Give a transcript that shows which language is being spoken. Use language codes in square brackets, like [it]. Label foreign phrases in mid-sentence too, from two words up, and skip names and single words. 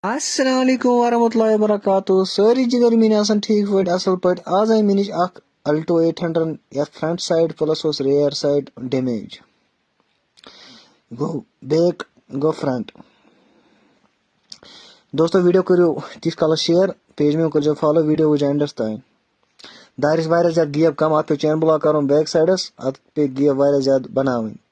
[ar] السلام علیکم ورحمۃ اللہ وبرکاتہ [ks] ساری جگر مین آسان ٹھیک پٲٹھۍ اصل پٲٹھۍ آز آئی مےٚ نِش اکھ الٹو 800 یتھ [en] front side [ks] پلس اوس [en] rear side damage [ks] گوٚو بیک گوٚو فرنٹ دوستو ویڈیو کٔرِو تیٖتِس کالس [en] share page [ks] مےٚ کٔرزیٚو فالو ویڈیو وٕچھ اینڈس تانۍ دارٮ۪س واریاہ زیادٕ گیپ کم اتھ پیٚو [en] chain block [ks] کرُن بیک سایڈس اتھ پیٚیہِ گیپ واریاہ زیادٕ بناوٕنۍ